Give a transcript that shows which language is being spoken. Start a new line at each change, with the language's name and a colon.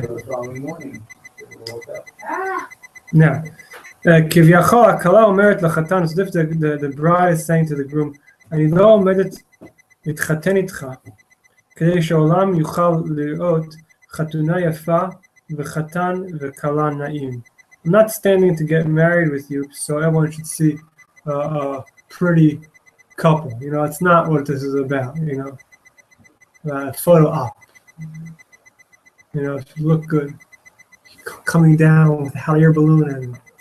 English: So the following morning, they woke up.
Hebrew: Now, כביכול הכלה אומרת לחתן,
English: as if the bride is saying to the groom,
Hebrew: אני לא עומדת להתחתן איתך, כדי שהעולם יוכל לראות חתונה יפה וחתן וכלה נעים.
English: I'm not standing to get married with you, so everyone should see a pretty couple. You know, it's not what this is about. You know, photo op. You know, if you look good, coming down with a hot air balloon and.